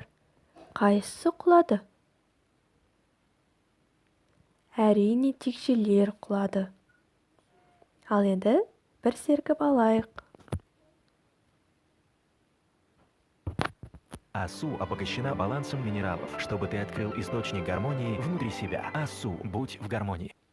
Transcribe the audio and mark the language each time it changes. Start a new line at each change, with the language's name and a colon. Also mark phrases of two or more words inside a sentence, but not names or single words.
Kazakh: Қайсысы құлады? Әрине, текшелер құлады. Ал енді бір сергіп алайық.
Russian: АСУ обогащена балансом минералов, чтобы ты открыл источник гармонии внутри себя. АСУ, будь в гармонии.